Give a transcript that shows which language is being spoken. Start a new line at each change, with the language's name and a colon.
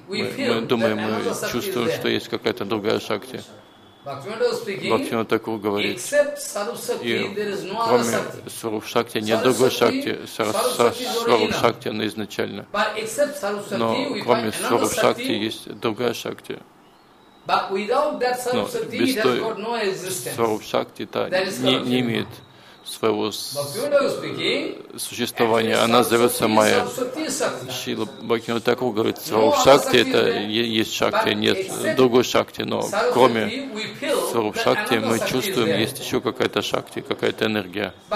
Russian: Мы думаем, мы чувствуем, что есть какая-то другая Шакти. Бхактивинода Тхакур говорит, и кроме Сваруп Шакти нет другой Шакти, Сваруп Шакти она изначально. Но кроме Сваруп Шакти есть другая Шакти.
English: But without that Sarva Shakti, it has got no existence.
Russian: Сварупа Шакти не имеет своего существования. Она зовется Майя. Шрила Бхактивинода Тхакур говорит, Сварупа Шакти это есть Шакти, нет другой Шакти, но кроме Сварупа Шакти мы чувствуем, есть еще какая-то Шакти, какая-то энергия.